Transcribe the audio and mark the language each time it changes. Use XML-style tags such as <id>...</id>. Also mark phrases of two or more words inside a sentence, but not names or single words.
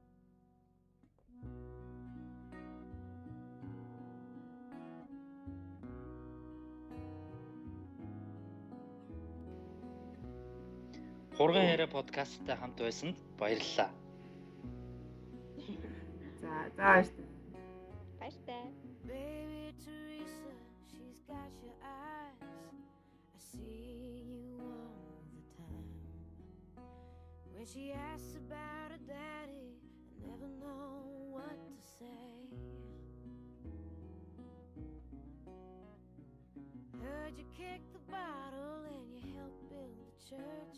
<mn>Хурган яриа подкасттай хамт байсанд баярлалаа. За баярлалаа. Баярлалаа.</mn> <en>Baby Teresa, she's got your eyes. I see you all the time. When she asks about her daddy, I never know what to say. Heard you kick the bottle and you helped build a church.</en>